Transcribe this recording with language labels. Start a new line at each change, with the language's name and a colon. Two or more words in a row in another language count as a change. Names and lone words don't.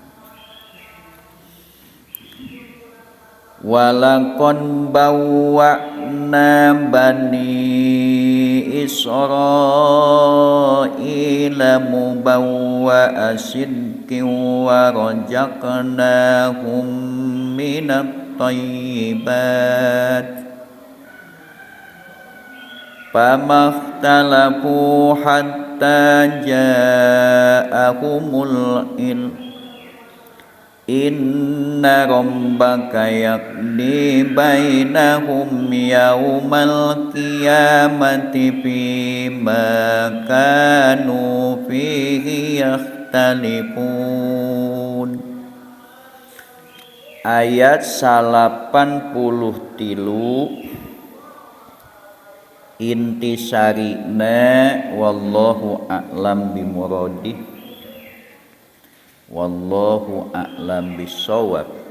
Arabic: ولقد بوأنا بني إسرائيل مبوأ صدق ورزقناهم من الطيبات فما اختلفوا حتى جاءهم العلم. إن ربك يقضي بينهم يوم القيامة فيما كانوا فيه يختلفون. Ayat 83 انتصارنا والله أعلم بمراده والله أعلم بالصواب.